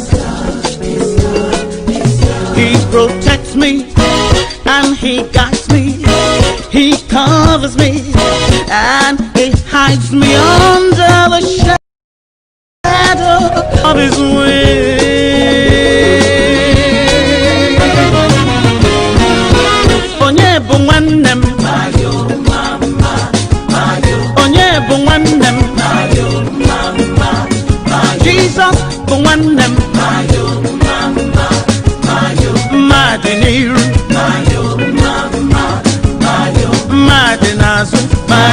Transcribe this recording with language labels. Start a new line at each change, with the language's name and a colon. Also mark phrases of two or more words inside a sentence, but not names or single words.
English: He protects me, and He guides me. He covers me, and He hides me under the shadow of His wings.
Igbo: Onye bụ nwanne m mayo mama mayo. Onye bụ nwanne m mayo mama mayo. Jesus bụ nwanne m mayo mama mayo. Mmadụ n'iru mayo mama mayo. Mmadụ n'azụ